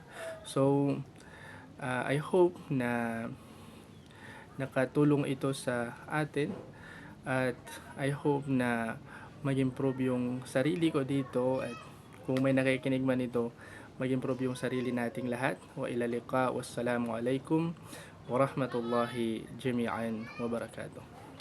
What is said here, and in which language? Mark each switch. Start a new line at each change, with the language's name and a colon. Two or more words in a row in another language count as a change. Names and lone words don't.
Filipino: So,
English: I hope
Filipino: na nakatulong ito sa atin at
English: I hope
Filipino: na mag-improve yung sarili ko dito at kung may nakikinig man ito, mag-improve yung sarili nating lahat.
Arabic: وإلى اللقاء. والسلام عليكم ورحمة الله جميعا وبركاته.